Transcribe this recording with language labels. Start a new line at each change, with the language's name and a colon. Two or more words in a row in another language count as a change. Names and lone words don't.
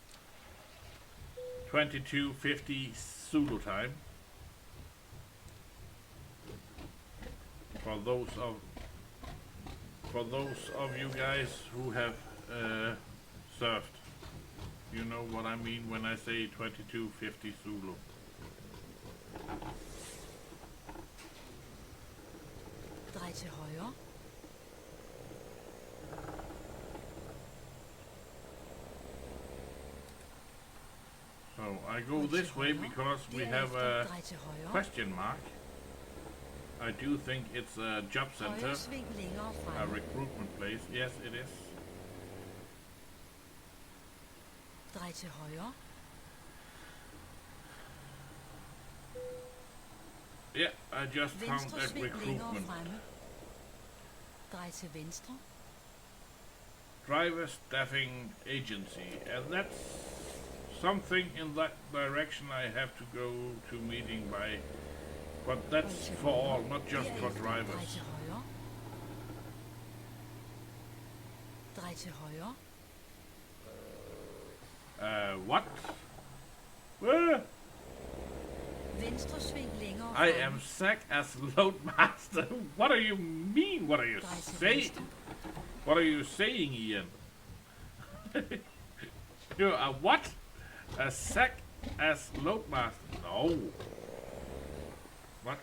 English: 22:50 Zulu time. For those of you guys who have surfed, you know what I mean when I say 22:50 Zulu.
Danish: Drej til højre.
English: So I go this way because we have a question mark. I do think it's a job center,
Danish: Højre sving længere
English: a
Danish: fremme.
English: recruitment place. Yes, it is.
Danish: Drej til højre.
English: Yeah, I just found
Danish: Venstre
English: that
Danish: sving længere
English: recruitment.
Danish: fremme. Drej til venstre.
English: Driver staffing agency, and that's something in that direction I have to go to meeting by. But that's for all, not just for
Danish: Derefter drej
English: drivers.
Danish: til højre. Drej til højre.
English: What? Where?
Danish: Venstre sving længere
English: I
Danish: fremme.
English: am sacked as loadmaster. What do you mean? What are you
Danish: Drej til
English: saying?
Danish: venstre.
English: What are you saying, Ian? You're a what? A sack as loadmaster? No. What?